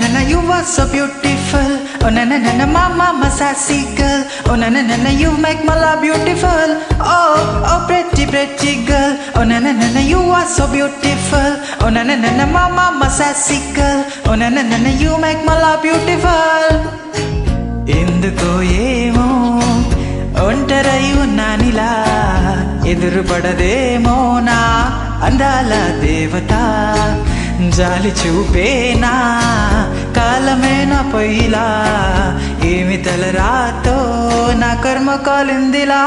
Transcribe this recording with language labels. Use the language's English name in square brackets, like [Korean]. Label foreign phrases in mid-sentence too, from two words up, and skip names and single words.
[English] you are so beautiful. Oh na na na na, mama sassy girl. Oh na na na na, you make my love beautiful. Oh oh pretty pretty girl. Oh na na na na, you are so beautiful. Oh na na na na, mama sassy girl. Oh na na na na, you make my love beautiful. [Telugu] ఎందుకో ఏమో ఒంటరై ఉన్నానిలా, ఎదురుపడదేమో నా అందాల దేవత. జాలి చూపేనా కాలమేనా పొయ్యిలా, ఏమి తలరాతో నా కర్మ కాలిందిలా.